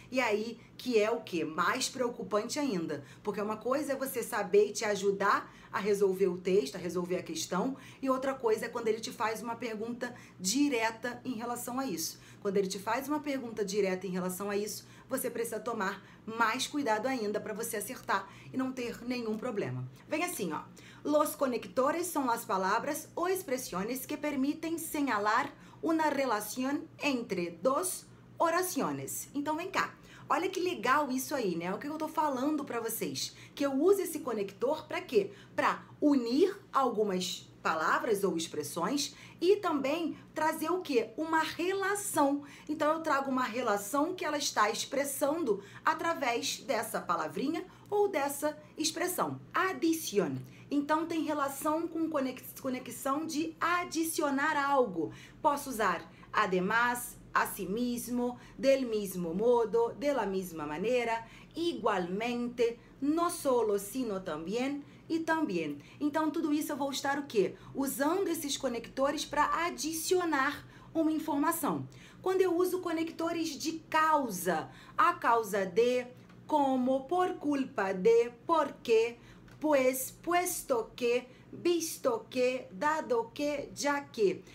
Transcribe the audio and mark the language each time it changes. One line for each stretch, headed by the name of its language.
Portuguese: E aí que é o que? Mais preocupante ainda, porque uma coisa é você saber e te ajudar a resolver o texto, a resolver a questão, e outra coisa é quando ele te faz uma pergunta direta em relação a isso. Quando ele te faz uma pergunta direta em relação a isso, você precisa tomar mais cuidado ainda para você acertar e não ter nenhum problema. Vem assim, ó.
Spanish: Los conectores son las palabras o expresiones que permiten señalar una relación entre dos oraciones.
Portuguese: Então vem cá. Olha que legal isso aí, né? O que eu tô falando para vocês? Que eu uso esse conector para quê? Para unir algumas palavras ou expressões e também trazer o quê? Uma relação. Então eu trago uma relação que ela está expressando através dessa palavrinha ou dessa expressão.
Spanish: Adición.
Portuguese: Então tem relação com conexão de adicionar algo. Posso usar
Spanish: además, asimismo, del mismo modo, de la misma manera, igualmente, no solo, sino también
Portuguese: e também. Então tudo isso eu vou estar o quê? Usando esses conectores para adicionar uma informação. Quando eu uso conectores de causa,
Spanish: a causa de, como, por culpa de, porque, pues, puesto que, visto que, dado que,
Portuguese: já que.